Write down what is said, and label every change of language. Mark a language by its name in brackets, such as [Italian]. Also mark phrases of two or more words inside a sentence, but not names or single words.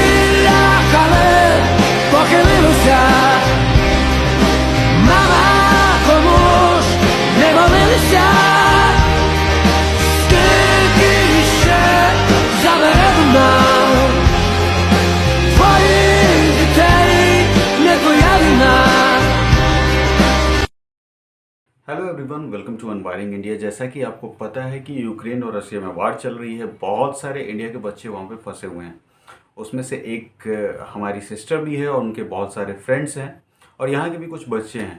[Ukrainian] Похилилося, мама, кому ж не молилися, скільки ще забере нам твоїх дітей, не твоя війна. [English] Hello everyone, welcome to Unwiring India. [Hindi] जैसा कि आपको पता है कि यूक्रेन और रशिया में वार चल रही है, बहुत सारे इंडिया के बच्चे वहाँ पे फंसे हुए हैं। उसमें से एक हमारी सिस्टर भी है और उनके बहुत सारे फ्रेंड्स हैं और यहाँ के भी कुछ बच्चे हैं।